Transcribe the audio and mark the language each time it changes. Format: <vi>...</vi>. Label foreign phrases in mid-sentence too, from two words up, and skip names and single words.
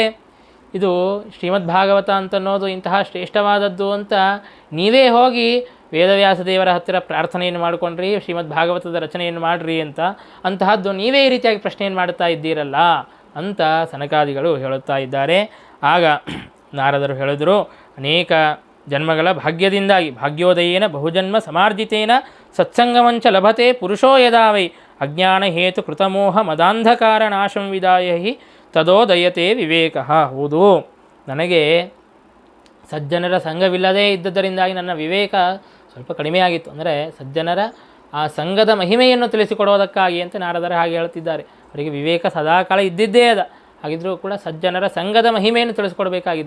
<kn>ಇದು ಶ್ರೀಮದ್ ಭಾಗವತ ಅಂತನ್ನೋದು ಇಂತಹ ಶ್ರೇಷ್ಠವಾದದ್ದು ಅಂತ ನೀವೇ ಹೋಗಿ ವೇದವ್ಯಾಸ ದೇವರ ಹತ್ತಿರ ಪ್ರಾರ್ಥನೆಯನ್ನು ಮಾಡಿಕೊಂಡ್ರಿ, ಶ್ರೀಮದ್ ಭಾಗವತದ ರಚನೆಯನ್ನು ಮಾಡಿರಿ ಅಂತಹದ್ದು ನೀವೇ ಈ ರೀತಿಯಾಗಿ ಪ್ರಶ್ನೆಯನ್ನು ಮಾಡುತ್ತಾ ಇದ್ದೀರಲ್ಲ ಅಂತ ಸನಕಾದಿಗಳು ಹೇಳುತ್ತಾ ಇದ್ದಾರೆ. ಆಗ ನಾರದರು ಹೇಳಿದರು, ಅನೇಕ ಜನ್ಮಗಳ ಭಾಗ್ಯದಿಂದಾಗಿ</kn> <sa>ಭಾಗ್ಯೋದಯೇನ ಬಹುಜನ್ಮ ಸಮಾರ್ಜಿತೇನ ಸತ್ಸಂಗಮಂಚ ಲಭತೆ ಪುರುಷೋ ಯದಾವೈ ಅಜ್ಞಾನ ಹೇತು ಕೃತಮೋಹ ಮದಾಂಧಕಾರ ನಾಶಂ ವಿದಾಯ ಹಿ ತದೋದಯತೆ ವಿವೇಕ.</sa> <kn>ಹೌದು, ನನಗೆ ಸಜ್ಜನರ ಸಂಘವಿಲ್ಲದೇ ಇದ್ದದರಿಂದಾಗಿ ನನ್ನ ವಿವೇಕ ಸ್ವಲ್ಪ ಕಡಿಮೆಯಾಗಿತ್ತು. ಅಂದರೆ ಸಜ್ಜನರ ಆ ಸಂಘದ ಮಹಿಮೆಯನ್ನು ತಿಳಿಸಿಕೊಡೋದಕ್ಕಾಗಿ ಅಂತ ನಾರದರು ಹಾಗೆ ಹೇಳ್ತಿದ್ದಾರೆ. ಅವರಿಗೆ ವಿವೇಕ ಸದಾಕಾಲ ಇದ್ದಿದ್ದೇ ಅದ, ಹಾಗಿದ್ರೂ ಕೂಡ ಸಜ್ಜನರ ಸಂಘದ ಮಹಿಮೆಯನ್ನು ತಿಳಿಸ್ಕೊಡ್ಬೇಕಾಗಿದೆ.</kn>